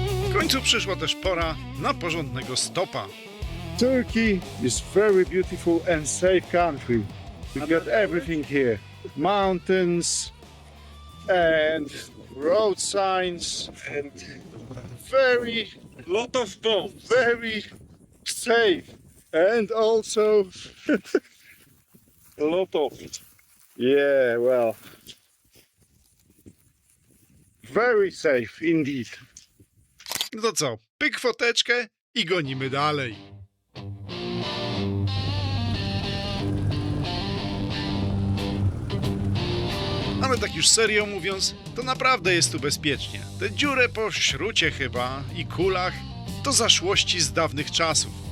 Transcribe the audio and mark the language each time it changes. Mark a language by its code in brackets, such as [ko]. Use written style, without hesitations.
[pl] W końcu przyszła też pora na porządnego stopa. [en] Turkey is very beautiful and safe country. You got everything here. Mountains and road signs and very Lot of bombs. very safe and also A lot of. yeah, well, very safe indeed. [pl] No to co, pyk foteczkę i gonimy dalej. Ale tak już serio mówiąc, to naprawdę jest tu bezpiecznie. Te dziury po śrucie chyba i kulach to zaszłości z dawnych czasów.